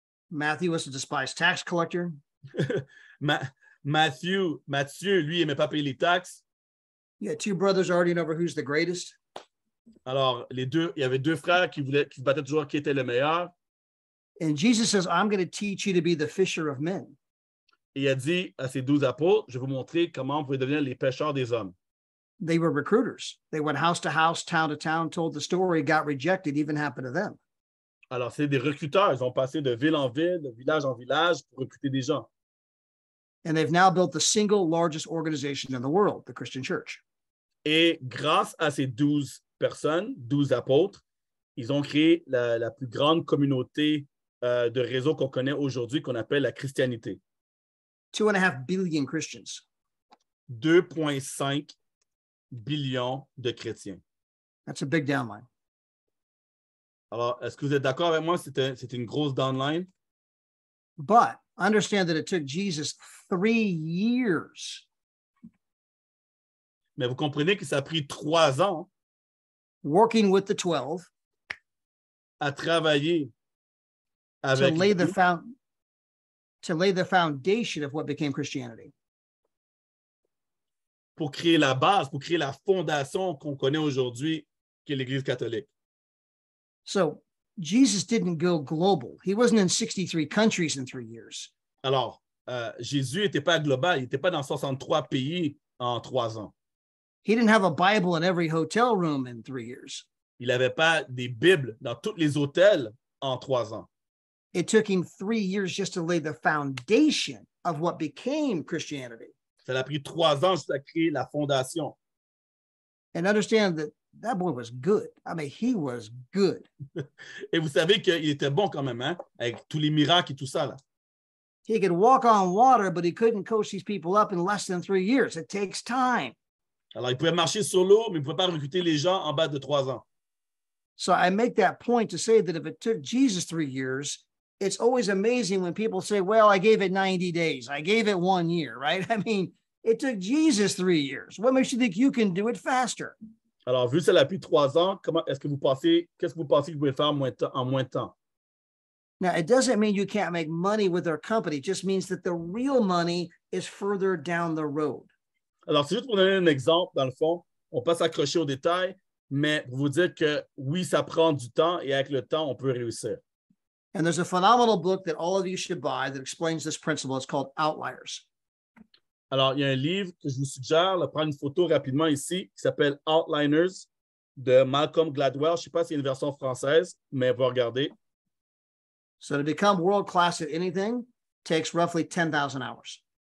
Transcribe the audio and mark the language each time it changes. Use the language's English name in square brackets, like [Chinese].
[English] Matthew was a despised tax collector. [French] Matthieu, lui, il n'aimait pas payer les taxes. [English] You had 2 brothers arguing over who's the greatest. [French] Alors, il y avait 2 frères qui se battaient toujours qui était le meilleur. [English] And Jesus says, I'm going to teach you to be the fisher of men. [French] Et il a dit à ses 12 apôtres, je vais vous montrer comment vous pouvez devenir les pêcheurs des hommes. [English] They were recruiters. They went house to house, town to town, told the story, got rejected, even happened to them. [French] Alors, c'est des recruteurs. Ils ont passé de ville en ville, de village en village pour recruter des gens. [English] And they've now built the single largest organization in the world, the Christian church. [French] Et grâce à ces 12 personnes, 12 apôtres, ils ont créé la plus grande communauté de réseau qu'on connaît aujourd'hui, qu'on appelle la christianité. [English] 2.5 billion Christians. [French] 2,5 billions de chrétiens. [English] That's a big downline. [French] Alors, est-ce que vous êtes d'accord avec moi? C'est une grosse downline. [English] But understand that it took Jesus 3 years. [French] Mais vous comprenez que ça a pris 3 ans [English] Working with the 12 [French] à travailler [English] to [French] avec [English] lay the foundation of what became Christianity. [French] pour créer la base, pour créer la fondation qu'on connaît aujourd'hui, qui est l'Église catholique. [English] So Jesus didn't go global. He wasn't in 63 countries in 3 years. [French] Alors, Jésus n'était pas global, il n'était pas dans 63 pays en 3 ans. [English] He didn't have a Bible in every hotel room in 3 years. [French] Il n'avait pas des Bibles dans tous les hôtels en 3 ans. [English] It took him 3 years just to lay the foundation of what became Christianity. [French] Ça a pris 3 ans juste à créer la fondation. [English] And understand that boy was good. I mean, he was good. [French] Et vous savez qu'il était bon quand même, hein, avec tous les miracles et tout ça, là. [English] He could walk on water, but he couldn't coach these people up in less than 3 years. It takes time. [French] Alors, il pouvait marcher sur l'eau, mais il ne pouvait pas recruter les gens en bas de 3 ans. [English] So I make that point to say that if it took Jesus 3 years, it's always amazing when people say, well, I gave it 90 days. I gave it 1 year, right? I mean, it took Jesus 3 years. What makes you think you can do it faster? [French] Alors, vu que ça l'a pris 3 ans, qu'est-ce que vous pensez que vous pouvez faire en moins de temps? [English] Now, it doesn't mean you can't make money with our company. It just means that the real money is further down the road. [French] Alors, c'est juste pour donner un exemple, dans le fond, on peut s'accrocher aux détails, mais pour vous dire que oui, ça prend du temps et avec le temps, on peut réussir. [English] And there's a phenomenal book that all of you should buy that explains this principle. It's called Outliers. [French] Alors, il y a un livre que je vous suggère, de prendre une photo rapidement ici, qui s'appelle Outliners de Malcolm Gladwell. Je ne sais pas s'il y a une version française, mais vous regardez. [English] So to become world class at anything takes roughly 10,000 hours.